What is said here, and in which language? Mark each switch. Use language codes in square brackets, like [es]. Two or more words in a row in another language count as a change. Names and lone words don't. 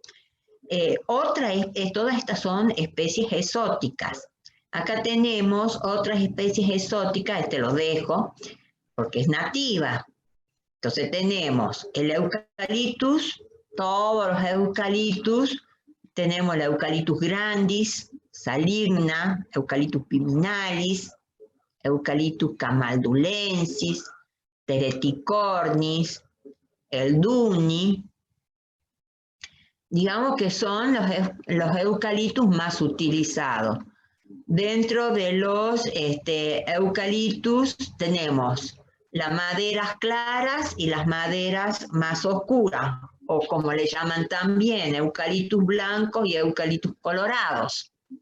[es] Todas estas son especies exóticas. Acá tenemos otras especies exóticas, lo dejo, porque es nativa. Entonces tenemos el eucaliptus, todos los eucaliptus, tenemos el Eucalyptus grandis, saligna, Eucalyptus piminalis, Eucalyptus camaldulensis, tereticornis, el duni. Digamos que son los eucaliptus más utilizados. Dentro de los eucaliptus tenemos las maderas claras y las maderas más oscuras, o como le llaman también, eucaliptus blancos y eucaliptus colorados.